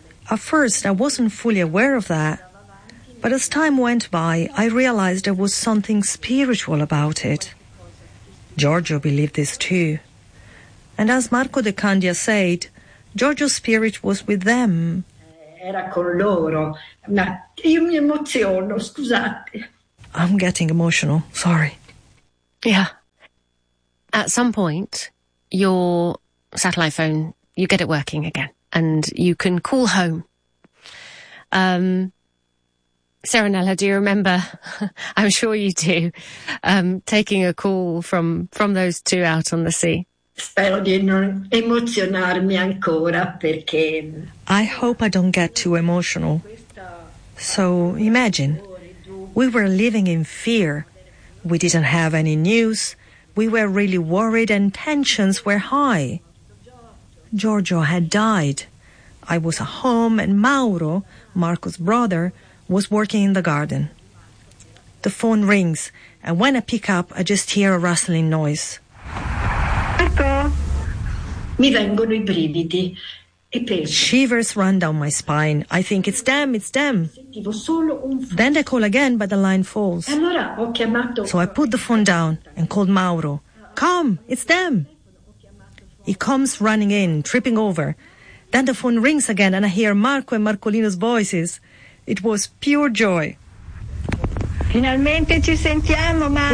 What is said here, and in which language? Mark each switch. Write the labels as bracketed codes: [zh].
[en] At first, I wasn't fully aware of that. But as time went by, I realized there was something spiritual about it. Giorgio believed this too. And as Marco De Candia said, Giorgio's spirit was with them. [it] Era con loro. Ma io mi emoziono, scusate. [en] I'm getting emotional, sorry. Yeah. At some point, your satellite phone, you get it working again and you can call home. Serenella, do you remember? I'm sure you do. Taking a call from those two out on the sea. [it] Spero di non emozionarmi ancora perché. [en] I hope I don't get too emotional. So imagine, we were living in fear. We didn't have any news. We were really worried and tensions were high. Giorgio had died. I was at home and Mauro, Marco's brother, was working in the garden. The phone rings, and when I pick up, I just hear a rustling noise. [it] Marco! Mi vengono i brividi. [en] Shivers run down my spine. I think it's them. Then they call again, but the line falls. So I put the phone down and called Mauro. Come, it's them. He comes running in, tripping over. Then the phone rings again and I hear Marco and Marcolino's voices. It was pure joy. [it] Finalmente ci sentiamo, Marco.